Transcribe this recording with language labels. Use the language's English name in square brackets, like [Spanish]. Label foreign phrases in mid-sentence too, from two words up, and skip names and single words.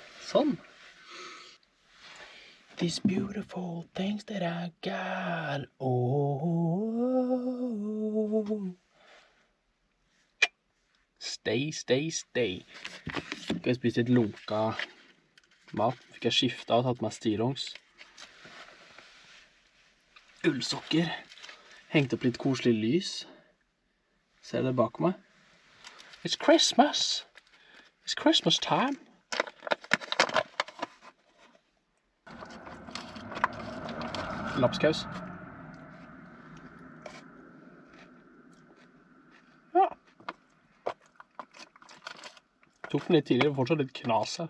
[Norwegian] Sånn. [English] These beautiful things that I got. Oh. Stay. [Norwegian] Skal jeg spise litt lunka mat. Fikk jeg skiftet og tatt meg stillongs. Ullsokker. Hengt opp litt koselig lys. Ser dere bak meg? [English] It's Christmas. It's Christmas time. [Norwegian] Lapskaus. Ja. Tok den litt tidligere, fortsatt litt knas her.